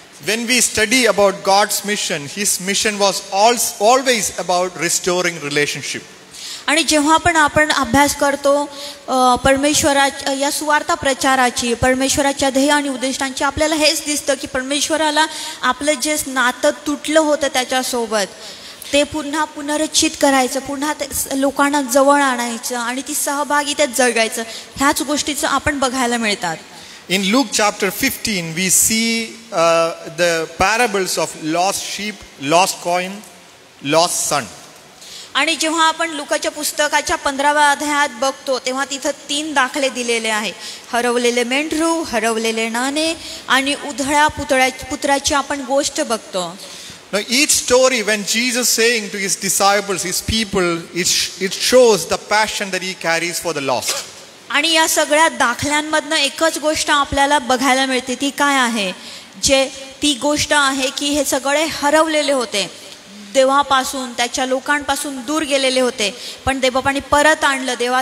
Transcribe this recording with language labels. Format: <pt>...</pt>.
<en>When we study about God's mission, his mission was always about restoring relationship.</en> <mr>आणि जेव्हा पण आपण अभ्यास करतो परमेश्वराच्या या सुवार्ता प्रचाराची, परमेश्वराच्या ध्येय आणि उद्दिष्टांची, आपल्याला हेच दिसतं की परमेश्वराला आपलं जे नातं तुटलं होतं त्याच्यासोबत ते पुन्हा पुनरुज्जीवित करायचं, पुन्हा ते लोकांना जवळ आणायचं आणि ती सहभागितेत जगायचं, ह्याच गोष्टीचं आपण बघायला मिळतात.</mr> <en>In Luke chapter 15, we see the parables of lost sheep, lost coin, lost son.</en> <mr>आणि जेव्हा आपण लुकाच्या पुस्तकाच्या 15व्या अध्यायात बघतो तेव्हा तिथं 3 दाखले दिलेले आहे. हरवलेले मेंढरू, हरवलेले नाणे आणि उधळ्या पुत्राची आपण गोष्ट बघतो.</mr> <en>Now each story, when Jesus saying to his disciples, his people, it shows the passion that he carries for the lost.</en> <mr>आणि या सगळ्या दाखल्यांमधनं एकच गोष्ट आपल्याला बघायला मिळते, ती काय आहे? ती गोष्ट आहे की हे सगळे हरवलेले होते, देवापासून, त्याच्या लोकांपासून दूर गेलेले होते, पण देवबापाने परत आणलं.</mr>